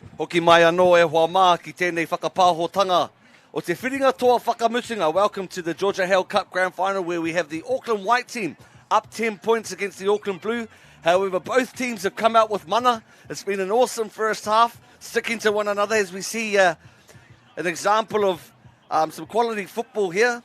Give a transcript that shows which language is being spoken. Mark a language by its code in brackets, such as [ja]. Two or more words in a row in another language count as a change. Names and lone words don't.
[mi] Toki mai anō e hoa mā ki tēnei whakapāhotanga o te whiringa toa whakamutunga. [en] Welcome to the Georgia Hale Cup Grand Final, where we have the Auckland White team up 10 points against the Auckland Blue. However, both teams have come out with mana. It's been an awesome first half, sticking to one another as we see an example of some quality football here.